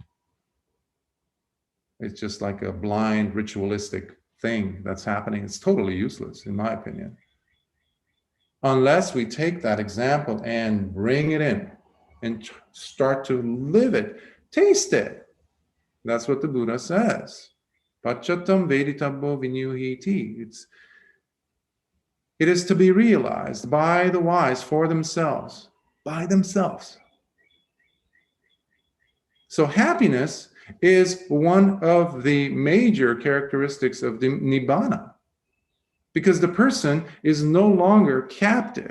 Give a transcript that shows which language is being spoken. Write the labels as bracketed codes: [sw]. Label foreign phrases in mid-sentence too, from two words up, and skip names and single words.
[en] It's just like a blind ritualistic thing that's happening. It's totally useless, in my opinion. Unless we take that example and bring it in and start to live it, taste it. That's what the Buddha says. [pi] Pachatam veditabbo vinyuhiti. [en] It is to be realized by the wise for themselves, by themselves. So happiness is one of the major characteristics of the Nibbana, because the person is no longer captive.